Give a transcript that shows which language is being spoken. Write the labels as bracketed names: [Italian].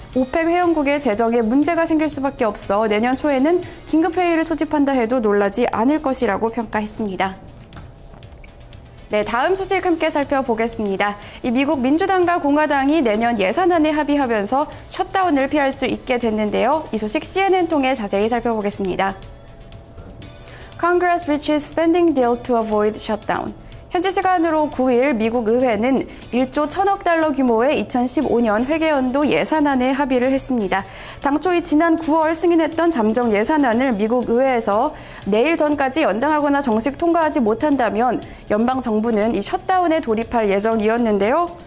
[Korean] 오펙 회원국의 재정에 문제가 생길 수밖에 없어 내년 초에는 긴급회의를 소집한다 해도 놀라지 않을 것이라고 평가했습니다. 네, 다음 소식 함께 살펴보겠습니다. 이 미국 민주당과 공화당이 내년 예산안에 합의하면서 셧다운을 피할 수 있게 됐는데요. 이 소식 CNN 통해 자세히 살펴보겠습니다. [English] Congress reaches spending deal to avoid shutdown. [Korean] 현지 시간으로 9일 미국 의회는 1조 1천억 달러 규모의 2015년 회계연도 예산안에 합의를 했습니다. 당초 지난 9월 승인했던 잠정 예산안을 미국 의회에서 내일 전까지 연장하거나 정식 통과하지 못한다면 연방 정부는 이 셧다운에 돌입할 예정이었는데요.